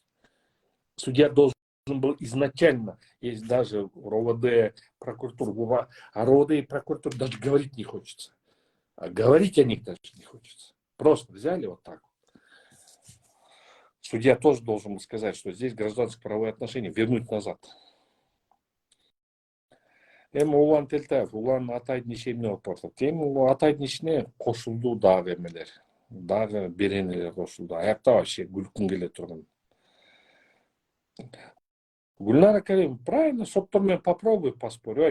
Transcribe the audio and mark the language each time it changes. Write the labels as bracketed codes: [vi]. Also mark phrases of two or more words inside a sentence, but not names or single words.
[ru] Судья должен был изначально, есть даже РОВД, прокуратура, а РОВД и прокуратура даже говорить не хочется. А говорить о них даже не хочется. Просто взяли вот так. Судья тоже должен был сказать, что здесь гражданско-правовые отношения вернуть назад. [ky] Улан Телтаев, улан атайдын ишемне алып баратат. Атайдын ишине кошулду дагы эмелер. Дагы беренелер кошулду. Аякта вообще күлкүм келе турган. Гүлнара Карим, правильно, соттор менен [ru] попробуй поспорь.